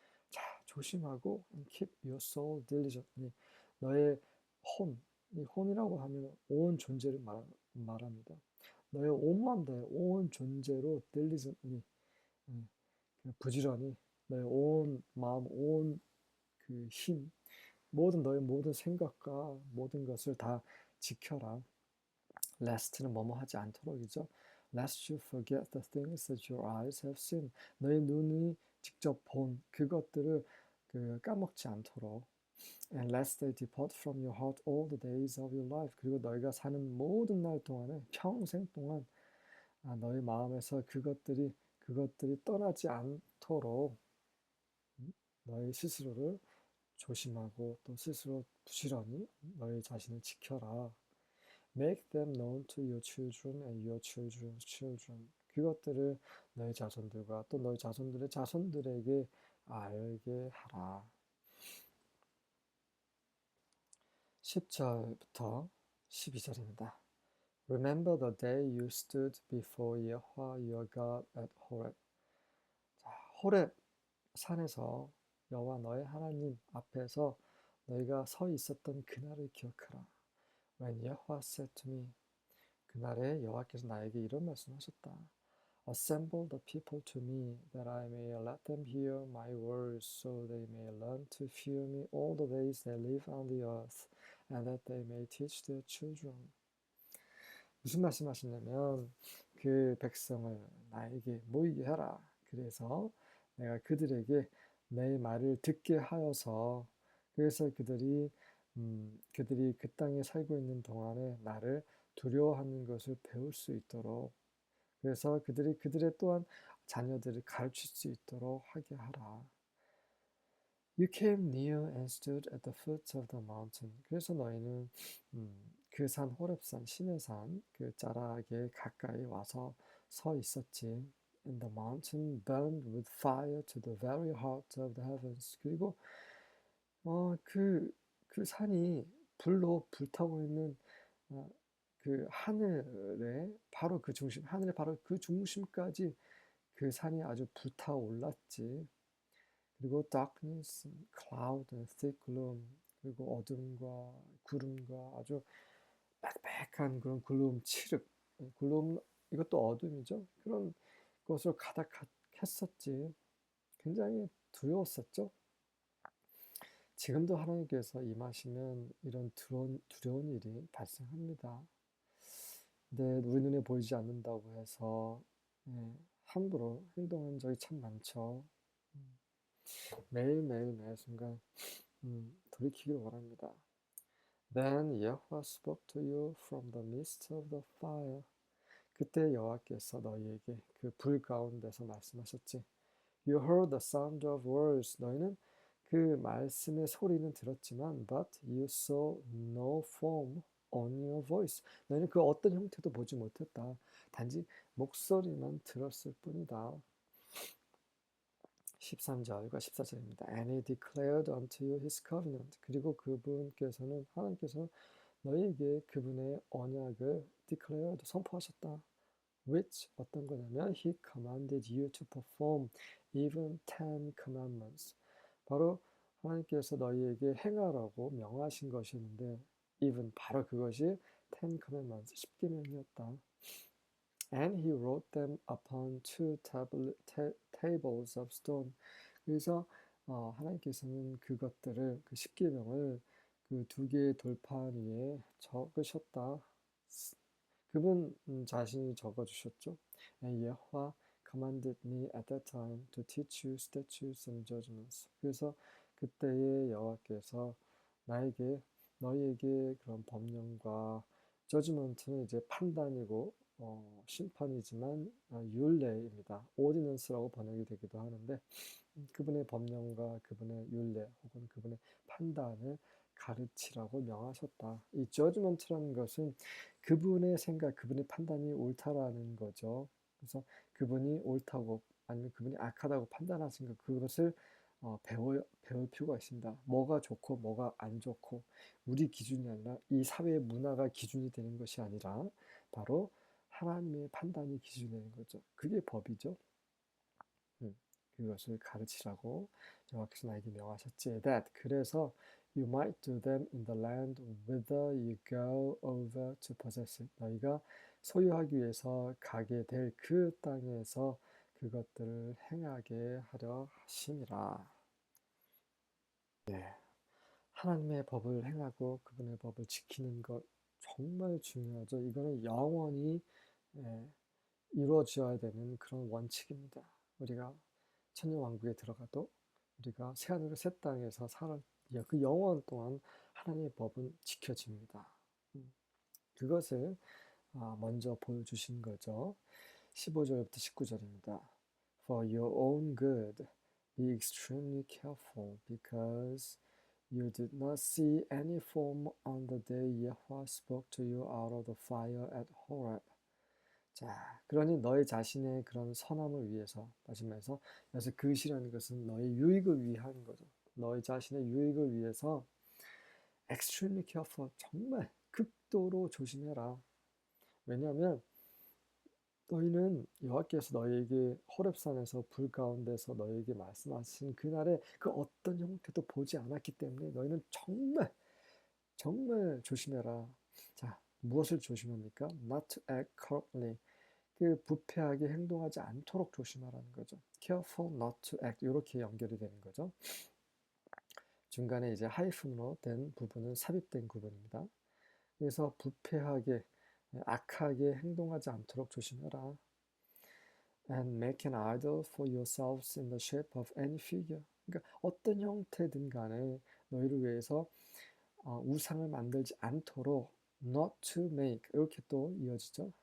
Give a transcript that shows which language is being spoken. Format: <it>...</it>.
<ko>자, 조심하고</ko> <en>and keep your soul diligently.</en> <ko>너의 이 혼이라고 하면 온 존재를 말합니다. 너의 온 마음 다해 온 존재로 diligently 부지런히 너의 온 마음 온 그 힘 모든 너의 모든 생각과 모든 것을 다 지켜라. lest는 뭐뭐 하지 않도록이죠.</ko> <en>lest you forget the things that your eyes have seen.</en> <ko>너의 눈이 직접 본 그것들을 까먹지 않도록.</ko> <en>And lest they depart from your heart all the days of your life.</en> <ko>그리고 너희가 사는 모든 날 동안에 평생 동안 너희 마음에서 그것들이 떠나지 않도록 너희 스스로를 조심하고 또 스스로 부지런히 너희 자신을 지켜라.</ko> <en>Make them known to your children and your children's children.</en> <ko>그것들을 너희 자손들과 또 너희 자손들의 자손들에게 알게 하라. 10절부터 12절입니다.</ko> <en>Remember the day you stood before Yahweh your God at Horeb.</en> <ko>자, 호렙 산에서 여호와 너의 하나님 앞에서 너희가 서 있었던 그날을 기억하라.</ko> <en>When Yahweh said to me,</en> <ko>그날에 여호와께서 나에게 이런 말씀하셨다.</ko> <en>Assemble the people to me, that I may let them hear my words, so they may learn to fear me all the days they live on the earth, and that they may teach their children.</en> <ko>무슨 말씀하시냐면 그 백성을 나에게 모이게 하라. 그래서 내가 그들에게 내 말을 듣게 하여서 그래서 그들이 그 땅에 살고 있는 동안에 나를 두려워하는 것을 배울 수 있도록 그래서 그들이 그들의 또한 자녀들을 가르칠 수 있도록 하게 하라.</ko> <en>You came near and stood at the foot of the mountain.</en> <ko>그래서 너희는 그 산 호렙산 시내산 그 자락에 가까이 와서 서 있었지.</ko> <en>And the mountain burned with fire to the very heart of the heavens.</en> <ko>그리고 그 산이 불로 불타고 있는 그 하늘의 바로 그 중심, 하늘의 바로 그 중심까지 그 산이 아주 불타올랐지. 그리고</ko> <en>darkness, cloud, and thick gloom.</en> <ko>그리고 어둠과 구름과 아주 빽빽한 그런 글룸 칠흑. 글룸 이것도 어둠이죠. 그런 것으로 가득했었지. 굉장히 두려웠었죠. 지금도 하나님께서 임하시면 이런 두려운 일이 발생합니다. 근데 우리 눈에 보이지 않는다고 해서 함부로 행동한 적이 참 많죠. 매일매일 매 순간 돌이키기를 원합니다.</ko> <en>Then Yahweh spoke to you from the midst of the fire.</en> <ko>그때 여호와께서 너희에게 그 불 가운데서 말씀하셨지.</ko> <en>You heard the sound of words.</en> <ko>너희는 그 말씀의 소리는 들었지만</ko> <en>but you saw no form on your voice.</en> <ko>너희는 그 어떤 형태도 보지 못했다. 단지 목소리만 들었을 뿐이다. 13절과 14절입니다.</ko> <en>And he declared unto you his covenant.</en> <ko>그리고 그분께서는 하나님께서 너희에게 그분의 언약을 declared 선포하셨다.</ko> <en>Which</en> <ko>어떤 거냐면</ko> <en>he commanded you to perform even 10 commandments.</en> <ko>바로 하나님께서 너희에게 행하라고 명하신 것이었는데 even 바로 그것이</ko> <en>10 commandments</en> <ko>10계명이었다.</ko> <en>And he wrote them upon two tables of stone.</en> <ko>그래서 하나님께서는 그것들을 그 십계명을 그 두 개의 돌판 위에 적으셨다. 그분 자신이 적어주셨죠. And Yahweh commanded me at that time to teach you statutes and judgments. 그래서 그때의 여호와께서 너희에게 그런 법령과 저지먼트는 이제 판단이고 심판이지만 율례입니다. 오디넌스라고 번역이 되기도 하는데 그분의 법령과 그분의 율례 혹은 그분의 판단을 가르치라고 명하셨다. 이 저지먼트라는 것은 그분의 생각, 그분의 판단이 옳다라는 거죠. 그래서 그분이 옳다고 아니면 그분이 악하다고 판단하신 것 그것을 배울 필요가 있습니다. 뭐가 좋고 뭐가 안 좋고 우리 기준이 아니라 이 사회의 문화가 기준이 되는 것이 아니라 바로 하나님의 판단이 기준이 되는 거죠. 그게 법이죠. 그것을 가르치라고 여호와께서 나에게 명하셨지.</ko> <en>That</en> <ko>그래서</ko> <en>you might do them in the land whither you go over to possess it.</en> <ko>너희가 소유하기 위해서 가게 될 그 땅에서 그것들을 행하게 하려 하심이라. 하나님의 법을 행하고 그분의 법을 지키는 것 정말 중요하죠. 이거는 영원히 이루어져야 되는 그런 원칙입니다. 우리가 천년왕국에 들어가도 우리가 새하늘과 새 땅에서 살아 그 영원 동안 하나님의 법은 지켜집니다. 그것을 먼저 보여주신 거죠. 15절부터 19절입니다.</ko> <en>For your own good, be extremely careful, because You did not see any form on the day Yahweh spoke to you out of the fire at Horeb.</en> <ko>자, 그러니 너희 자신의 그런 선함을 위해서, 다시 말해서 여기서 그것이라는 것은 너의 유익을 위한 거죠. 너희 자신의 유익을 위해서</ko> <en>extremely careful,</en> <ko>정말 극도로 조심해라. 왜냐하면 너희는 여호와께서 너희에게 호렙산에서 불 가운데서 너희에게 말씀하신 그날에 그 어떤 형태도 보지 않았기 때문에 너희는 정말 정말 조심해라. 자, 무엇을 조심합니까?</ko> <en>Not to act corruptly.</en> <ko>그 부패하게 행동하지 않도록 조심하라는 거죠.</ko> <en>Careful not to act.</en> <ko>이렇게 연결이 되는 거죠. 중간에 이제 하이픈으로 된 부분은 삽입된 구분입니다. 그래서 부패하게, 악하게 행동하지 않도록 조심해라.</ko> <en>And make an idol for yourselves in the shape of any figure.</en> <ko>그러니까 어떤 형태든 간에 너희를 위해서 우상을 만들지 않도록</ko> <en>not to make</en> <ko>이렇게 또 이어지죠.</ko>